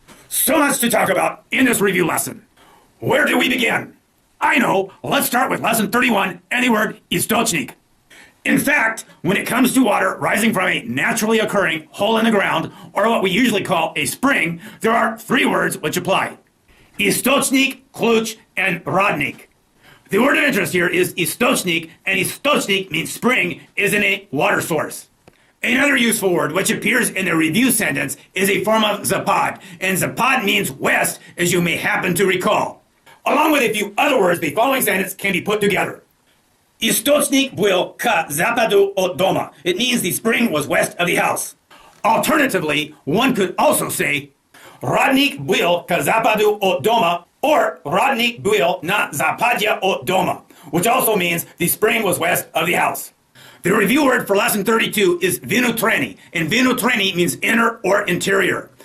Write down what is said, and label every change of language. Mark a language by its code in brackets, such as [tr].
[en] So much to talk about in this review lesson. Where do we begin? I know, let's start with lesson 31 and the word источник. In fact, when it comes to water rising from a naturally occurring hole in the ground, or what we usually call a spring, there are 3 words which apply. [ru] Источник, ключ, and родник. [en] The word of interest here is источник, and источник means spring, is in a water source. Another useful word which appears in the review sentence is a form of запад, and запад means west, as you may happen to recall. Along with a few other words, the following sentence can be put together. [ru] Источник был к западу от дома. [en] It means the spring was west of the house. Alternatively, one could also say [ru] родник был к западу от дома, [en] or [ru] родник был на западе от дома, [en] which also means the spring was west of the house. The review word for lesson 32 is внутренний, and внутренний means inner or interior.